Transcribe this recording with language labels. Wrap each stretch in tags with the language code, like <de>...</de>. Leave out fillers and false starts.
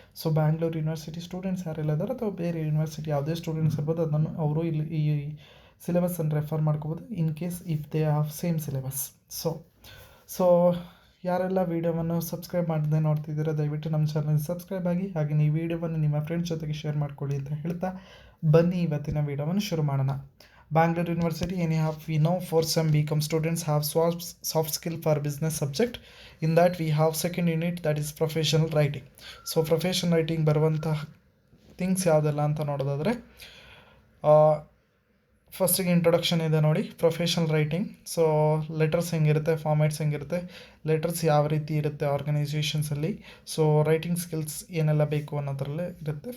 <kn>So Bangalore university students ಯಾರೆಲ್ಲ ಇದ್ದಾರೆ ಅಥವಾ ಬೇರೆ ಯೂನಿವರ್ಸಿಟಿ ಯಾವುದೇ ಸ್ಟೂಡೆಂಟ್ಸ್ ಇರ್ಬೋದು, ಅದನ್ನು ಅವರು ಇಲ್ಲಿ ಈ ಸಿಲೆಬಸ್ಸನ್ನು ರೆಫರ್ ಮಾಡ್ಕೋಬೋದು</kn> <en>In case if they have same syllabus.</en> <kn>So ಯಾರೆಲ್ಲ ವೀಡಿಯೋವನ್ನು ಸಬ್ಸ್ಕ್ರೈಬ್ ಮಾಡದೆ ನೋಡ್ತಿದ್ದೀರಾ, ದಯವಿಟ್ಟು ನಮ್ಮ ಚಾನಲ್ಗೆ ಸಬ್ಸ್ಕ್ರೈಬ್ ಆಗಿ, ಹಾಗೆ ಈ ವಿಡಿಯೋವನ್ನು ನಿಮ್ಮ ಫ್ರೆಂಡ್ಸ್ ಜೊತೆಗೆ ಶೇರ್ ಮಾಡ್ಕೊಳ್ಳಿ ಅಂತ ಹೇಳ್ತಾ ಬನ್ನಿ ಇವತ್ತಿನ ವಿಡಿಯೋವನ್ನು ಶುರು ಮಾಡೋಣ.</kn> <en>Bangalore University, anyhow, we know for some BCom students have soft skill for business subject. In that we have second unit, that is professional writing. So professional writing</en> <kn>ಬರುವಂತಹ ಥಿಂಗ್ಸ್ ಯಾವುದೆಲ್ಲ ಅಂತ ನೋಡೋದಾದರೆ, ಫಸ್ಟಿಗೆ ಇಂಟ್ರೊಡಕ್ಷನ್ ಇದೆ ನೋಡಿ, ಪ್ರೊಫೆಷನಲ್ ರೈಟಿಂಗ್. ಸೊ ಲೆಟರ್ಸ್ ಹೆಂಗಿರುತ್ತೆ, formats ಹೆಂಗಿರುತ್ತೆ, letters ಯಾವ ರೀತಿ ಇರುತ್ತೆ ಆರ್ಗನೈಸೇಷನ್ಸಲ್ಲಿ, ಸೊ ರೈಟಿಂಗ್ ಸ್ಕಿಲ್ಸ್ ಏನೆಲ್ಲ ಬೇಕು ಅನ್ನೋದ್ರಲ್ಲೇ ಇರುತ್ತೆ.</kn>